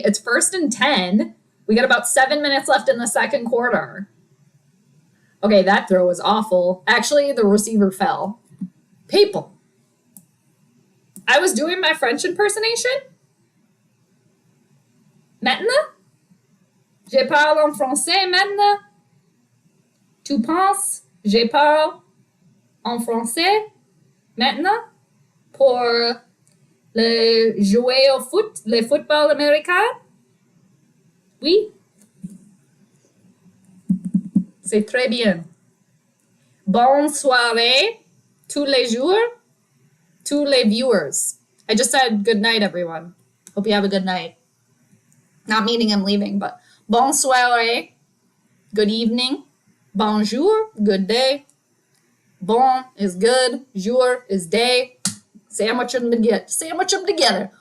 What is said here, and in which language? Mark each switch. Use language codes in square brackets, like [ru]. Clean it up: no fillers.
[en] It's 1st and 10. We got about 7 minutes left in the second quarter. Okay, that throw was awful. Actually, the receiver fell. People. I was doing my French impersonation. [fr] Maintenant? Je parle en français maintenant. Tu penses je parle en français maintenant pour le jouer au foot, le football américain? Oui. C'est très bien. Bonne soirée, tous les jours, tous les viewers. [en] I just said good night, everyone. Hope you have a good night. Not meaning I'm leaving, but [fr] bonne soirée, [en] good evening. Bonjour, good day. Bon is good, jour is day. Sandwich them together.